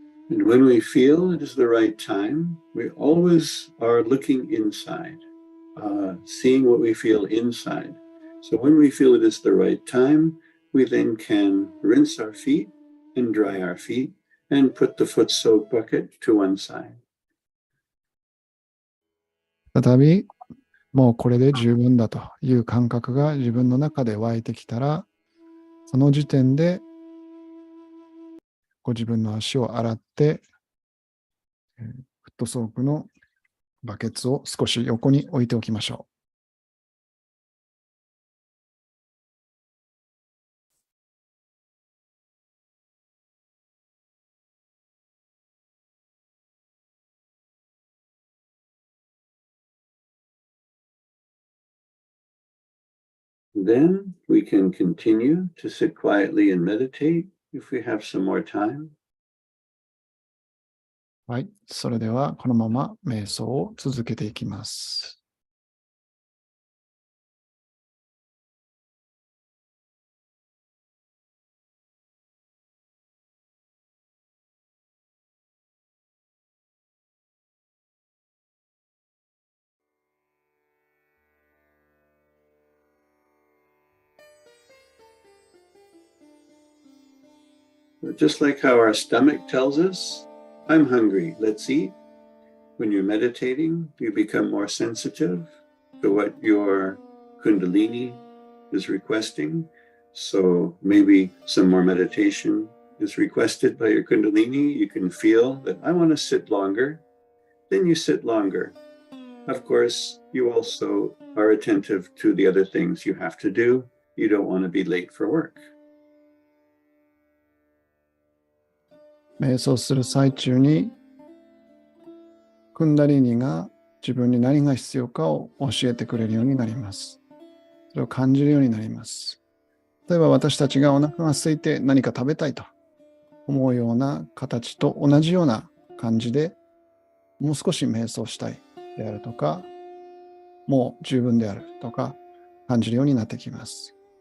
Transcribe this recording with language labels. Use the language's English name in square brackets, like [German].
[English] And when we feel it is the right time, we always are looking inside, seeing what we feel inside. So when we feel it is the right time, we then can rinse our feet and dry our feet and put the foot soak bucket to one side. [Japanese] 再び、もうこれで十分だという感覚が自分の中で湧いてきたら、その時点でご自分の足を洗って、フットソークのバケツを少し横に置いておきましょう。 [English] Then we can continue to sit quietly and meditate if we have some more time. [Japanese] はい。それでは、このまま瞑想を続けていきます。 [English] Just like how our stomach tells us, I'm hungry, let's eat. When you're meditating, you become more sensitive to what your Kundalini is requesting. So maybe some more meditation is requested by your Kundalini. You can feel that I want to sit longer. Then you sit longer. Of course, you also are attentive to the other things you have to do. You don't want to be late for work. [Japanese] 瞑想する最中に、クンダリーニが自分に何が必要かを教えてくれるようになります。それを感じるようになります。例えば私たちがお腹が空いて何か食べたいと思うような形と同じような感じで、もう少し瞑想したいであるとか、もう十分であるとか感じるようになってきます。